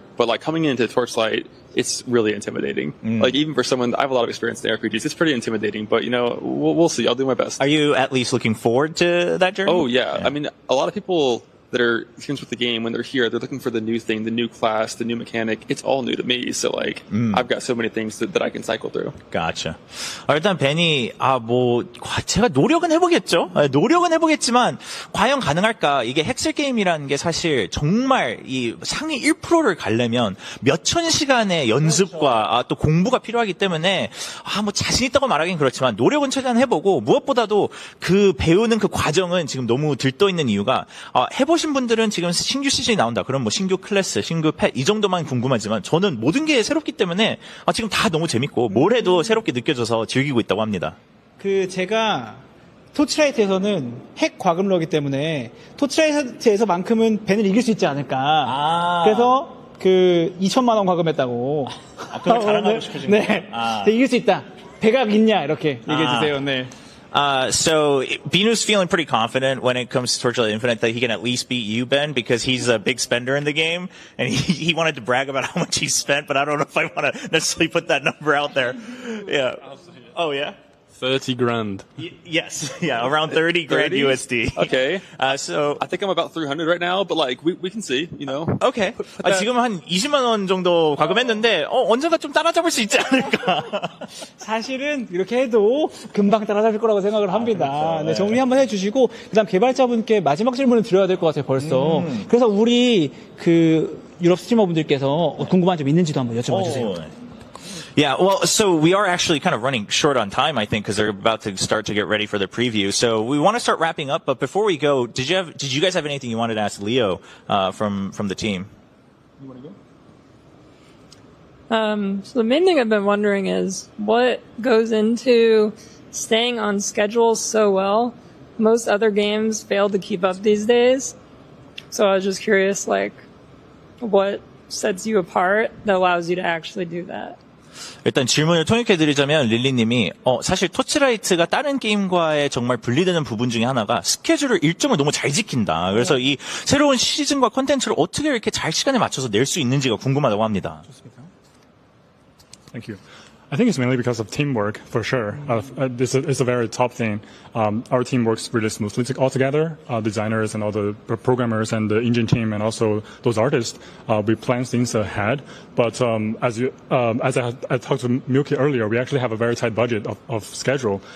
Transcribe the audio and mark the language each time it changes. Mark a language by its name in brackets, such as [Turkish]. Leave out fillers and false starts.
[English] But coming into Torchlight, it's really intimidating. Even for someone, I have a lot of experience in RPGs. It's pretty intimidating, but we'll see. I'll do my best. Are you at least looking forward to that journey? Oh yeah. I mean, a lot of people. that are experienced with the game, when they're here, they're looking for the new thing, the new class, the new mechanic. It's all new to me. So like, I've got so many things that I can cycle through. Gotcha. [Korean] 일단 벤이 제가 노력은 해보겠죠. 노력은 해보겠지만 과연 가능할까? 이게 헥셀 게임이라는 게 사실 정말 이 상위 1%를 가려면 몇천 시간의 연습과 또 공부가 필요하기 때문에 뭐 자신 있다고 말하긴 그렇지만 노력은 최대한 해보고 무엇보다도 그 배우는 그 과정은 지금 너무 들떠 있는 이유가 해보신 분들은 지금 신규 시즌이 나온다. 그럼 뭐 신규 클래스, 신규 펫 이 정도만 궁금하지만 저는 모든 게 새롭기 때문에 지금 다 너무 재밌고 뭘 해도 새롭게 느껴져서 즐기고 있다고 합니다. 제가 토치라이트에서는 핵 과금러기 때문에 토치라이트에서만큼은 벤을 이길 수 있지 않을까. 그래서 2천만 원 과금했다고. 그걸 자랑하고 싶으신 거예요? 네. 이길 수 있다. 배가 있냐 이렇게 얘기해 주세요. 네. [English] So Binu's feeling pretty confident when it comes to Torchlight Infinite that he can at least beat you, Ben, because he's a big spender in the game, and he wanted to brag about how much he spent, but I don't know if I want to necessarily put that number out there. Yeah. Oh yeah. 30 grand. Yes. Yeah. Around 30 grand USD. Okay. So I think I'm about 300 right now, but like we can see, you know. Okay. [Korean] 지금 한 20만 원 정도 과금했는데 언젠가 좀 따라잡을 수 있지 않을까. 사실은 이렇게 해도 금방 따라잡을 거라고 생각을 합니다. 네, 정리 한번 해주시고 그다음 개발자분께 마지막 질문을 드려야 될 것 같아요. 벌써. 그래서 우리 유럽 스트리머분들께서 궁금한 점 있는지도 한번 여쭤봐 주세요. [English] Yeah, well, so we are actually kind of running short on time, I think, because they're about to start to get ready for the preview. So we want to start wrapping up, but before we go, did you guys have anything you wanted to ask Leo from the team? You want to go? So the main thing I've been wondering is what goes into staying on schedule so well. Most other games fail to keep up these days. So I was just curious, like, what sets you apart that allows you to actually do that? [Korean] 일단 질문을 통역해드리자면 릴리님이 사실 토치라이트가 다른 게임과의 정말 분리되는 부분 중에 하나가 스케줄을 일정을 너무 잘 지킨다. 그래서 이 새로운 시즌과 콘텐츠를 어떻게 이렇게 잘 시간에 맞춰서 낼 수 있는지가 궁금하다고 합니다. [English] Thank you. I think it's mainly because of teamwork, for sure. This is a very top thing. Our team works really smoothly all together. Designers and all the programmers and the engine team and also those artists, we plan things ahead. But as I talked to Milky earlier, we actually have a very tight budget of schedule.